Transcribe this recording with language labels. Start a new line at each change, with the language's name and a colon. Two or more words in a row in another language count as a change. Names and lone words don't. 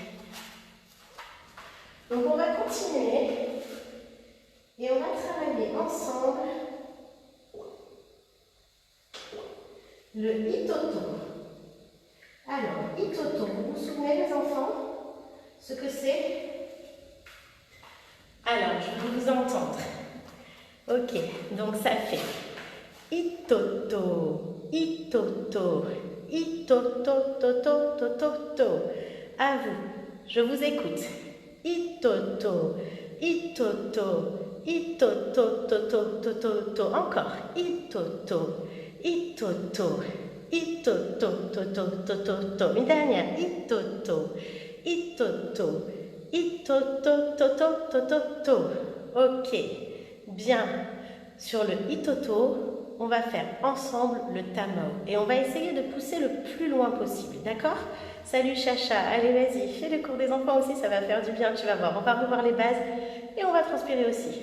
French: Donc on va continuer et on va travailler ensemble le itoto. Alors, itoto, vous vous souvenez les enfants ce que c'est? Alors, je veux vous entendre. Ok, donc ça fait itoto, itoto, itoto, toto, toto, to. À vous, je vous écoute. Itoto, itoto, itoto, toto, toto, to. Encore. Itoto, itoto, itoto, toto, toto, to. Une dernière. Itoto, itoto, itoto, toto, toto, to. Ok, bien. Sur le itoto, on va faire ensemble le tamao. Et on va essayer de pousser le plus loin possible, d'accord? Salut Chacha, allez vas-y, fais le cours des enfants aussi, ça va faire du bien, tu vas voir. On va revoir les bases et on va transpirer aussi.